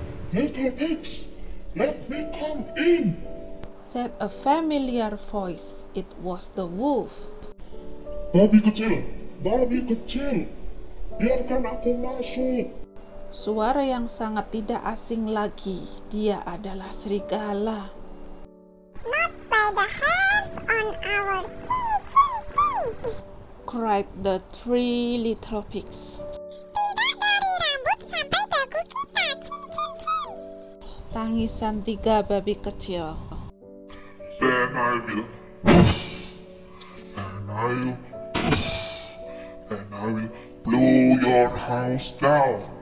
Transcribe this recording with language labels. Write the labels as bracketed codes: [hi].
[en] Little pigs, let me come in, said a familiar voice. It was the wolf. [id] Babi kecil, biarkan aku masuk. Suara yang sangat tidak asing lagi. Dia adalah serigala. [en] Not by the hairs on our chin. Cried the three little pigs. [id] Tidak dari rambut sampai dagu kita. [en] Chin. [id] Tangisan tiga babi kecil. [en] Then I will puff, and I will puff, and I will blow your house down.